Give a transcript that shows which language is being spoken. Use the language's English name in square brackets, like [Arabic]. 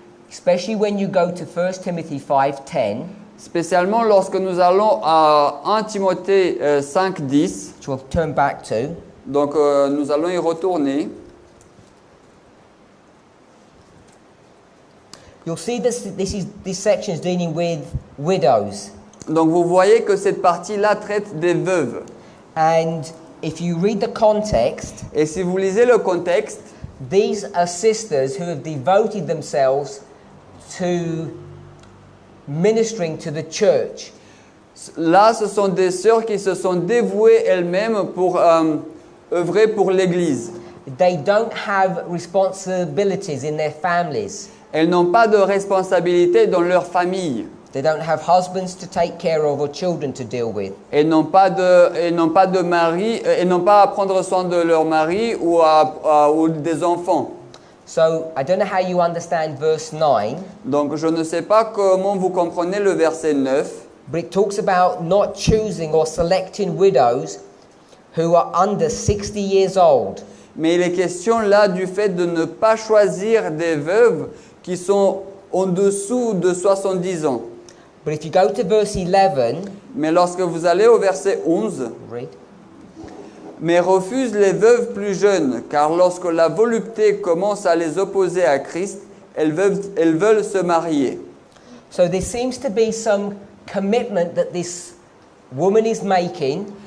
[English] Especially when you go to 1 Timothy 5:10, [French] Spécialement lorsque nous allons à 1 Timothée 5:10. [English] which we'll turn back to. [French] Donc nous allons y retourner. [English] You'll see this section is dealing with widows. [French] Donc vous voyez que cette partie-là traite des veuves. [English] And if you read the context, [French] Et si vous lisez le contexte, [English] these are sisters who have devoted themselves to ministering to the church. [French] là ce sont des sœurs qui se sont dévouées elles-mêmes pour œuvrer pour l'Église. [English] They don't have responsibilities in their families. [French] Elles n'ont pas de responsabilité dans leur famille. [English] They don't have husbands to take care of or children to deal with. [French] Elles n'ont pas de mari, elles n'ont pas à prendre soin de leur mari ou des enfants. [English] So I don't know how you understand verse 9, [French] Donc je ne sais pas comment vous comprenez le verset 9, [English] but it talks about not choosing or selecting widows who are under 60 years old. [French] mais il est question là du fait de ne pas choisir des veuves qui sont en dessous de 70 ans. [English] But if you go to verse 11, [French] Mais lorsque vous allez au verset 11, [English] read. [French] mais refuse les veuves plus jeunes, car lorsque la volupté commence à les opposer à Christ, elles veulent se marier. [English] So there seems to be some commitment that this woman is making.